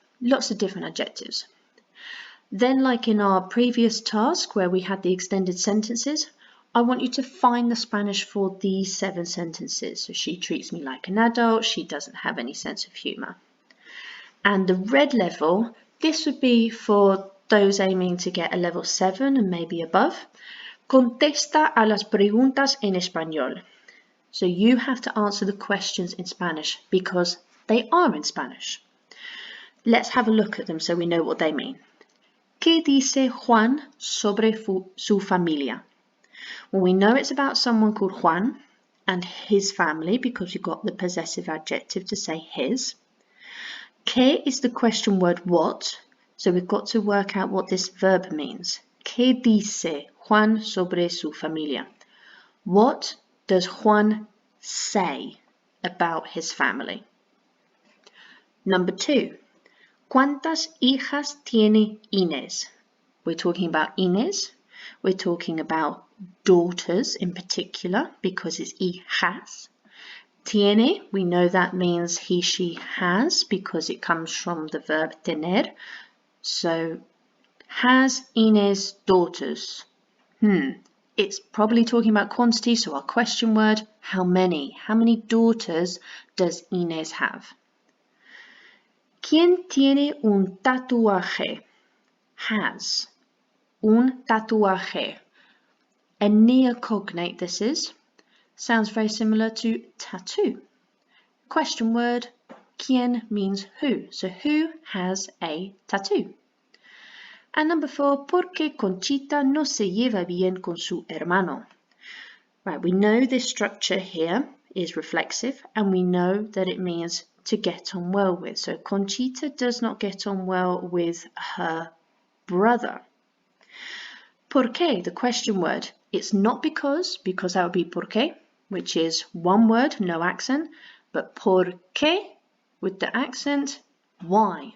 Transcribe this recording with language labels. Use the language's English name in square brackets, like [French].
[English] Lots of different adjectives. Then, like in our previous task where we had the extended sentences, I want you to find the Spanish for these 7 sentences. So she treats me like an adult, she doesn't have any sense of humour. And the red level, this would be for those aiming to get a level 7 and maybe above. [Spanish] Contesta a las preguntas en español. [English] So you have to answer the questions in Spanish because they are in Spanish. Let's have a look at them so we know what they mean. [Spanish] ¿Qué dice Juan sobre su familia? [English] Well, we know it's about someone called Juan and his family because you've got the possessive adjective to say his. ¿Qué is the question word what? So we've got to work out what this verb means. [Spanish] ¿Qué dice Juan sobre su familia? [English] What does Juan say about his family? Number 2. [Spanish] ¿Cuántas hijas tiene Inés? [English] We're talking about Inés. We're talking about daughters in particular because it's hijas. Tiene, we know that means he, she has because it comes from the verb tener. So, has Inés daughters? It's probably talking about quantity, so our question word, how many? How many daughters does Inés have? ¿Quién tiene un tatuaje? has un tatuaje? A neocognate this is. Sounds very similar to tattoo. Question word, ¿quién means who? So who has a tattoo? [Spanish] And number 4, ¿por qué Conchita no se lleva bien con su hermano? [English] Right, we know this structure here is reflexive and we know that it means to get on well with. So Conchita does not get on well with her brother. ¿Por qué? The question word. It's not because that would be por qué, which is one word, no accent, but por qué with the accent, why?